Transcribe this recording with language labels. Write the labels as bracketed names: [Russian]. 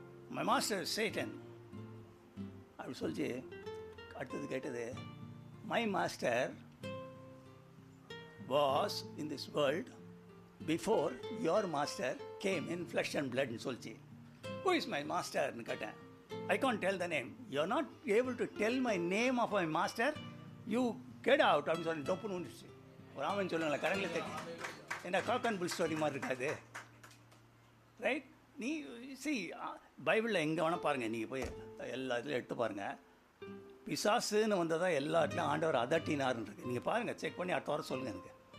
[Tamil] My master Satan அப்படி சொல்லிச்சு. அடுத்தது கேட்டது, [English] My master was in this world before your master came in flesh and பிளட்னு சொல்லிச்சு. Who is my மாஸ்டர்னு கேட்டேன். I can't tell the name. You're not able to tell my name of my master. You get out. [Tamil] அப்படின்னு சொல்லி டொப்புன்னு வந்துடுச்சு. ஒரு ஆமன் சொல்லுங்களேன் கரங்களை தட்டி. என்ன [English] cock and bull story [Tamil] மாதிரி இருக்காது. ரைட். நீ பைபிளில் எங்கே வேணால் பாருங்கள், நீங்கள் போய் எல்லா இதுலையும் எடுத்து பாருங்கள். பிசாசுன்னு வந்ததாக எல்லா இடத்துலையும் ஆண்டவர் அதட்டினார்னு இருக்குது. நீங்கள் பாருங்கள், செக் பண்ணி அடுத்த வாரம் சொல்லுங்கள் எனக்கு.